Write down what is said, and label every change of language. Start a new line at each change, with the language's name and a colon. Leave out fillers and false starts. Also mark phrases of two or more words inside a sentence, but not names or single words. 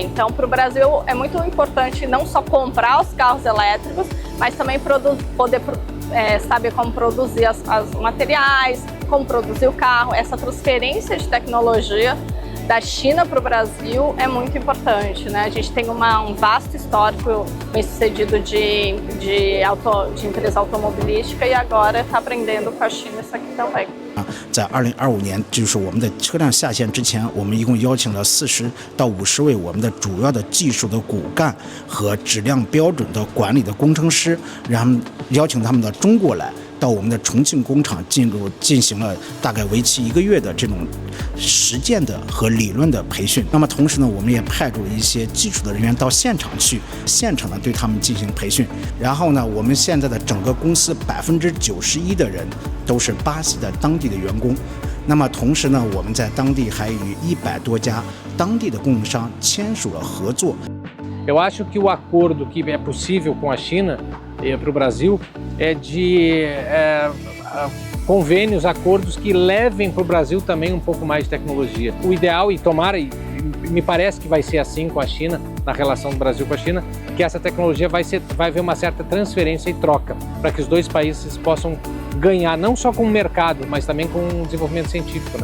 Portuguese: Então, para o Brasil é muito importante não só comprar os carros elétricos, mas também poder saber como produzir os materiais, como produzir o carro. Essa transferência de tecnologia da China para o Brasil é muito importante, A gente tem um vasto histórico bem sucedido de empresa automobilística e agora está aprendendo com a China isso aqui também.
Chinese: 在2025年，就是我们的车辆下线之前，我们一共邀请了40到50位我们的主要的技术的骨干和质量标准的管理的工程师，邀请他们到中国来，到我们的重庆工厂进行了大概为期1个月的这种实践的和理论的培训。那么同时呢，我们也派驻了一些技术的人员到现场去，现场呢对他们进行培训。然后呢，我们现在的整个公司91%的人都是巴西的当地的员工。那么同时呢，我们在当地还与100多家当地的供应商签署了合作。
Portuguese: Eu acho que o acordo que é possível com a China para o Brasil é de convênios, acordos que levem para o Brasil também um pouco mais de tecnologia. O ideal, e tomara, e me parece que vai ser assim com a China, na relação do Brasil com a China, que essa tecnologia vai haver uma certa transferência e troca, para que os dois países possam ganhar não só com o mercado, mas também com o desenvolvimento científico,